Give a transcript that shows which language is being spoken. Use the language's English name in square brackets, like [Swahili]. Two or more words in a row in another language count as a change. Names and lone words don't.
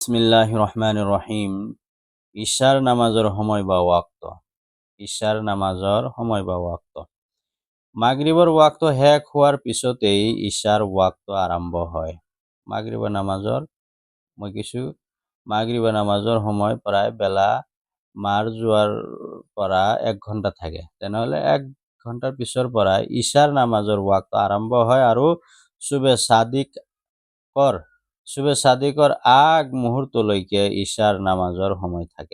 [Arabic] بسم الله الرحمن الرحيم. [Assamese] ঈশার নামাজের সময় বা ওয়াক্ত। ঈশার নামাজৰ সময় বা ওয়াক্ত। মাগরিবৰ ওয়াক্ত শেষ হোৱাৰ পিছতেই ঈশাৰ ওয়াক্ত আৰম্ভ হয়। মাগরিবৰ নামাজৰ মই কিছু মাগরিবৰ নামাজৰ সময় প্ৰায় বেলা মাৰ যোৱাৰ পৰা 1 ঘণ্টা থাকে। তেনেহ'লে 1 ঘণ্টাৰ পিছৰ পৰা ঈশাৰ নামাজৰ ওয়াক্ত আৰম্ভ হয় আৰু শুবে সাদিকৰ আগ মুহূৰ্তলৈকে ঈশাৰ নামাজৰ সময় থাকে।